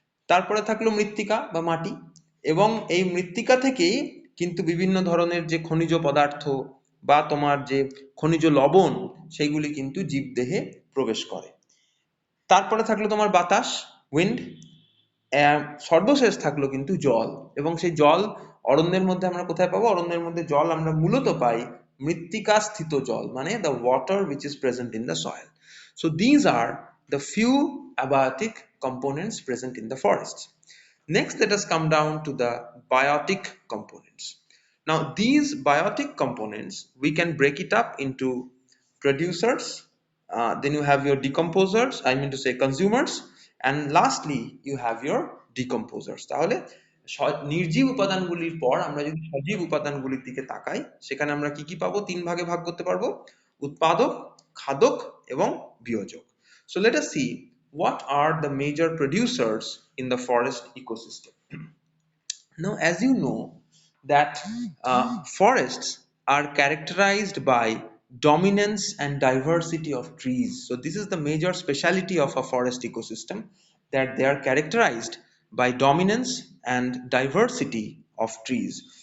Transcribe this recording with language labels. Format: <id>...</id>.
<bn>তারপরে থাকলো মৃত্তিকা বা মাটি, এবং এই মৃত্তিকা থেকেই কিন্তু বিভিন্ন ধরনের যে খনিজ পদার্থ বা তোমার যে খনিজ লবণ সেইগুলি কিন্তু জীবদেহে প্রবেশ করে। তারপরে থাকলো তোমার বাতাস, উইন্ড, সর্বশেষ থাকলো কিন্তু জল, এবং সেই জল অরণ্যের মধ্যে আমরা কোথায় পাবো? অরণ্যের মধ্যে জল আমরা মূলত পাই মৃত্তিকা স্থিত জল, মানে</bn> <en>the water which is present in the soil. So these are the few abiotic components present in the forests. Next, let us come down to the biotic components. Now, these biotic components, we can break it up into producers, then you have your decomposers, I mean to say consumers, and lastly, you have your decomposers.</en> <bn>তাহলে নির্জীব উপাদানগুলির পর আমরা যদি সজীব উপাদানগুলির দিকে তাকাই, সেখানে আমরা কি কি পাবো? তিন ভাগে ভাগ করতে পারবো: উৎপাদক, খাদক এবং বিয়োজক.</bn> <en>So let us see what are the major producers in the forest ecosystem. Now, as you know, that forests are characterized by dominance and diversity of trees. So this is the major speciality of a forest ecosystem, that they are characterized by dominance and diversity of trees.</en>